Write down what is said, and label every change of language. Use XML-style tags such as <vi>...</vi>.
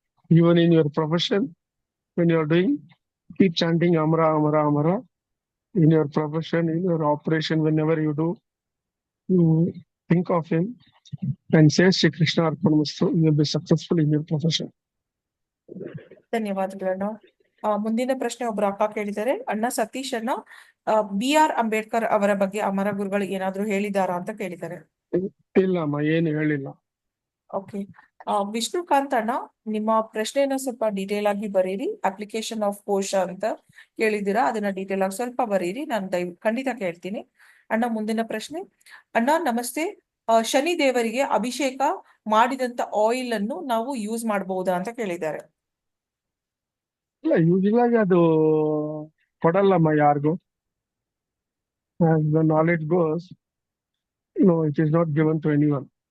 <en>Even in your profession, when you are doing, keep chanting Amara Amara Amara. In your profession, in your operation, whenever you do, you think of him and say Shri Krishna Arpanamastu. You will be successful in your profession.</en> <kn>ಧನ್ಯವಾದಗಳಣ್ಣ. ಮುಂದಿನ ಪ್ರಶ್ನೆ ಒಬ್ರು ಅಕ್ಕ ಕೇಳಿದ್ದಾರೆ. ಅಣ್ಣ ಸತೀಶ್ ಅಣ್ಣ, BR Ambedkar ಅವರ ಬಗ್ಗೆ ಅಮರ ಗುರುಗಳು ಏನಾದ್ರು ಹೇಳಿದಾರಾ ಅಂತ ಕೇಳಿದ್ದಾರೆ. ಇಲ್ಲಮ್ಮ, ಏನು ಹೇಳಿಲ್ಲ. ಓಕೆ. ವಿಷ್ಣುಕಾಂತ್ ಅಣ್ಣ, ನಿಮ್ಮ ಪ್ರಶ್ನೆಯನ್ನ ಸ್ವಲ್ಪ ಡೀಟೇಲ್ ಆಗಿ ಬರೀರಿ. ಅಪ್ಲಿಕೇಶನ್ ಆಫ್ ಕೋಶ ಅಂತ ಕೇಳಿದ್ದೀರಾ, ಅದನ್ನ ಡೀಟೇಲ್ ಆಗಿ ಸ್ವಲ್ಪ ಬರೀರಿ. ನಾನು ಖಂಡಿತ ಕೇಳ್ತೀನಿ. ಅಣ್ಣ, ಮುಂದಿನ ಪ್ರಶ್ನೆ. ಅಣ್ಣ ನಮಸ್ತೆ. ಶನಿ ದೇವರಿಗೆ ಅಭಿಷೇಕ ಮಾಡಿದಂತ ಆಯಿಲ್ ಅನ್ನು ನಾವು ಯೂಸ್ ಮಾಡಬಹುದಾ ಅಂತ ಕೇಳಿದ್ದಾರೆ. ಇಲ್ಲ, ಯೂಶುವಲ್ ಆಗಿ ಅದು ಕೊಡಲ್ಲಮ್ಮ ಯಾರಿಗೂ.</kn> <en>As the knowledge goes, no, it is not given to anyone.</en>